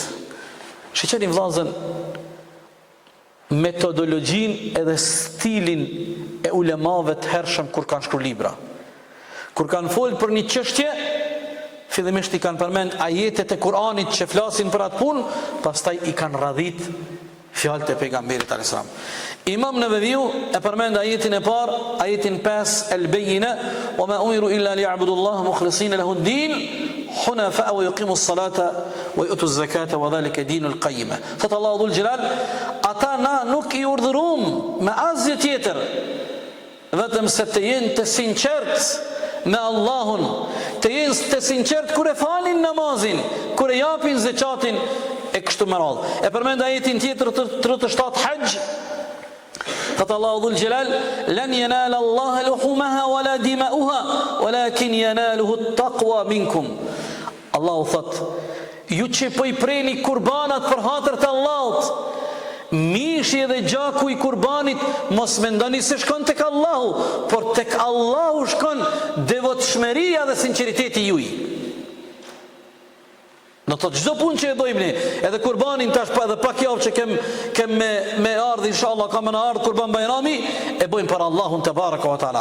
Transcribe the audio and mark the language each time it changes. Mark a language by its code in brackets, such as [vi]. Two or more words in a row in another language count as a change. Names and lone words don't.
[sq] Shiqeni vllazën metodologjin edhe stilin e ulemave të hershëm kur kanë shkruar libra. Kur kanë folë për një çështje, fillimisht i kanë përmend ajetet e Kuranit që flasin për atë punë, pastaj i kanë radhit fjalët e pejgamberit [ar] عليه السلام. [sq] Imam Nevaviu e përmend ajetin e parë, ajetin 5, [ar] البينة وما أمروا إلا ليعبدوا الله مخلصين له الدين حنفاء ويقيموا الصلاة ويؤتوا الزكاة وذلك دين القيمة. [sq] Thot Allahu [ar] ذو الجلال, [sq] ata na nuk i urdhëruam me asgjë tjetër, vetëm se të jenë të sinqert me Allahun, të jenë të sinqert kur e falin namazin, kur e japin zakatin e kështu me radhë. E përmend ajetin tjetër 37 Hajj. [ar] Thot Allahu ذو الجلال لن ينال الله لحومها ولا دماؤها ولكن يناله التقوى منكم. [sq] Allahu thot, ju që po i preni kurbanat për hatër të Allahut, mishi dhe gjaku i kurbanit mos mendoni se shkon tek Allahu, por tek Allahu shkon devotshmëria dhe sinqeriteti juaj. Në të çdo punë që e dojmë ne, edhe kurbanin tash pa edhe pak javë që kem me ardhë, inshallah kam në ardhë kurban Bajrami, e bojmë për Allahun [ar] تبارك وتعالى.